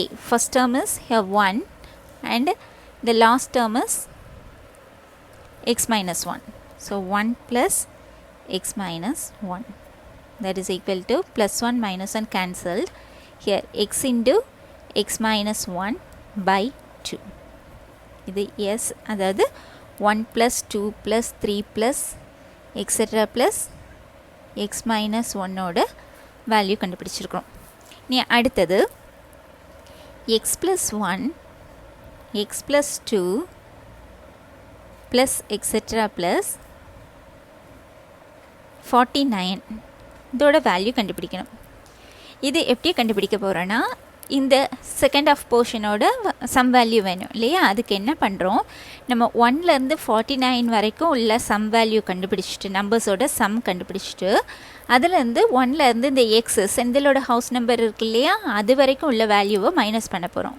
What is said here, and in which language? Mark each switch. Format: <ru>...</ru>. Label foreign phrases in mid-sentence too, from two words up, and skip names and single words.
<en>First term is here 1 and the last term is x minus 1. So 1 plus x minus 1, that is equal to plus 1 minus 1 cancelled. Here x into x minus 1 by 2.</en> <ta>இது s, அதாவது</ta> <en>1 plus 2 plus 3 plus etc plus x minus 1</en> <ta>ஓட வேல்யூ கண்டுபிடிச்சிருக்கிறோம். நீ அடுத்தது</ta> <en>x plus 1 x plus 2 plus etc plus 49</en> <ta>இதோட வேல்யூ கண்டுபிடிக்கணும். இது எப்படி கண்டுபிடிக்க போகிறோன்னா, இந்த</ta> <en>second half</en> <ta>போர்ஷனோட</ta> <en>sum value</en> <ta>வேணும் இல்லையா, அதுக்கு என்ன பண்ணுறோம், நம்ம 1லேருந்து 49 வரைக்கும் உள்ள</ta> <en>sum value</en> <ta>கண்டுபிடிச்சிட்டு, நம்பர்ஸோட சம் கண்டுபிடிச்சிட்டு, அதுலேருந்து 1லேருந்து இந்த எக்ஸ் செந்திலோட</ta> <en>house number</en> <ta>இருக்கு இல்லையா, அது வரைக்கும் உள்ள வேல்யூவை மைனஸ் பண்ண போகிறோம்.</ta>